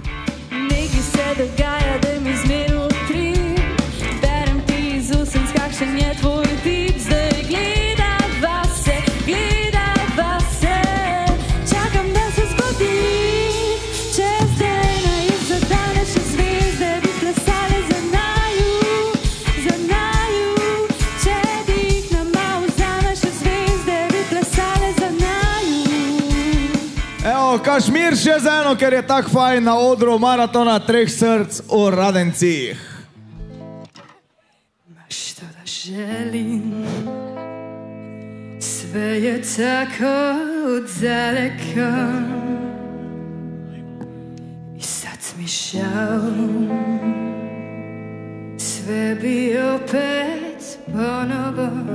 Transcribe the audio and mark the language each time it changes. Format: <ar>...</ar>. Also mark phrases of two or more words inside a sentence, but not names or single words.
<sl>Nekaj se dogaja, da mi zmeril utrip, berem ti iz usenc, kakšen je tvoj tip, zdaj gledava se, čakam, da se zgodi, čez dena in za danes še zvezde bi plesale za naju, če dih nam malo vzame še zvezde bi plesale za naju. Evo, Kašmir še z eno, ker je tak fajn na odru maratona 3 src v Radencih.</sl> <hr>Što da želim, sve je tako daleko i sad mi žao, sve bi opet ponovo.</hr>